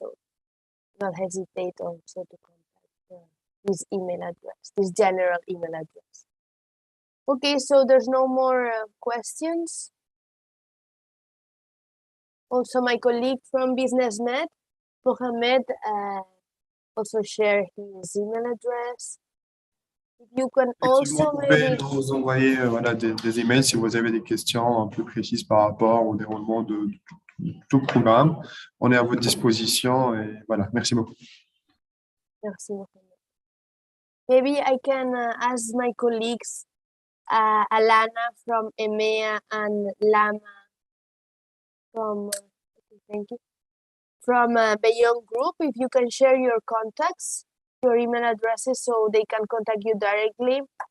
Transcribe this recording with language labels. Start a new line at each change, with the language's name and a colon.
English: So do not hesitate also to contact this email address, this general email address. Okay, so there's no more questions. Also, my colleague from BSOs, Mohamed, also share his email address. You can also
French: Vous pouvez nous envoyer voilà, des emails si vous avez des questions plus précises par rapport au déroulement de tout le programme. On est à votre disposition et voilà, merci beaucoup. Merci, Mohamed.
English: Maybe I can ask my colleagues, Alana from EMEA and Lama from, thank you, from Beyond Group, if you can share your contacts, your email addresses, so they can contact you directly.